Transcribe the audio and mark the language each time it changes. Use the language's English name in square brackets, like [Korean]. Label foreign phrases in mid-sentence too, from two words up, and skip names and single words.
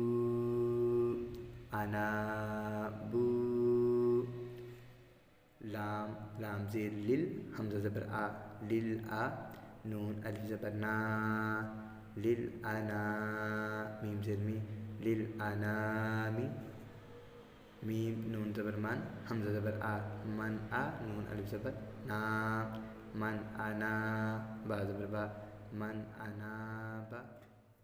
[Urdu] انا بو لام زیر لل حمزہ زبر آ لل آ نون الف زبر نا لل انا میم زیر می لل انامی میم نون زبر من حمزہ زبر آ من آ نون الف زبر نا من انا با زبر با من انا با